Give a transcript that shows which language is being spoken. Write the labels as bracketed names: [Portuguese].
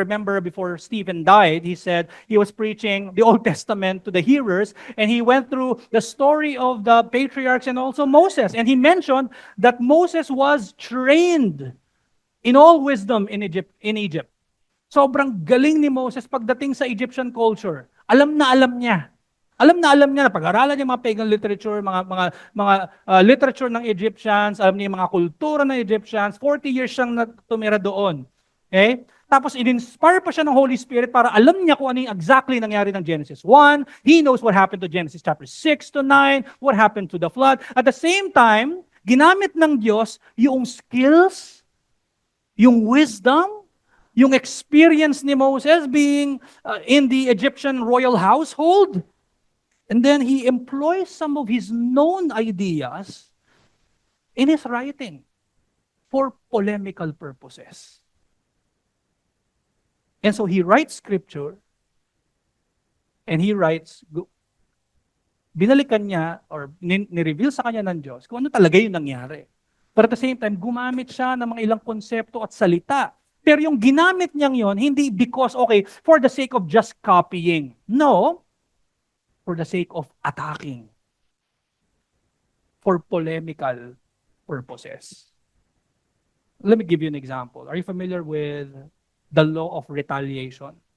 [English] Remember, before Stephen died, he said he was preaching the Old Testament to the hearers, and he went through the story of the patriarchs and also Moses. And he mentioned that Moses was trained in all wisdom in Egypt. [Filipino] Sobrang galing ni Moses pagdating sa Egyptian culture. Alam na alam niya. Alam na pag-aralan niya mga pagan literature, mga literature ng Egyptians, alam niya yung mga kultura ng Egyptians. 40 years siyang tumira doon. Okay? Tapos in-inspire pa siya ng Holy Spirit para alam niya kung ano yung exactly nangyari ng Genesis 1. [English] He knows what happened to Genesis chapter 6 to 9, what happened to the flood. [Filipino] At the same time, ginamit ng Diyos yung skills, yung wisdom, yung experience ni Moses [English] being in the Egyptian royal household. And then he employs some of his known ideas in his writing for polemical purposes. And so he writes [Filipino] scripture, and he writes, binalikan niya or ni-reveal sa kanya ng Diyos kung ano talaga yung nangyari. [English] But at the same time, [Filipino] gumamit siya ng mga ilang konsepto at salita. Pero yung ginamit niyang yon, hindi because, okay, [English] for the sake of just copying. No, for the sake of attacking. For polemical purposes. Let me give you an example. Are you familiar with the law of retaliation?